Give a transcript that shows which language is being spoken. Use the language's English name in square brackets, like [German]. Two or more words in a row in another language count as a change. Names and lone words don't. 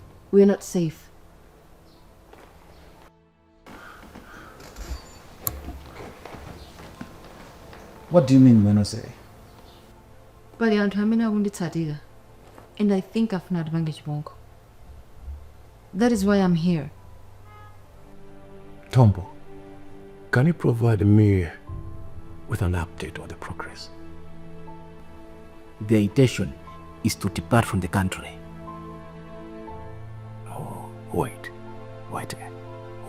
[English] We're not safe. What do you mean we're not safe? [Nyanja] Pali anthu amene akunditsatira, [English] and I think [Nyanja] afuna atipange chipongwe. [English] That is why I'm here. Tombo, can you provide me with an update on the progress? Their intention is to depart from the country. Oh, wait. Who?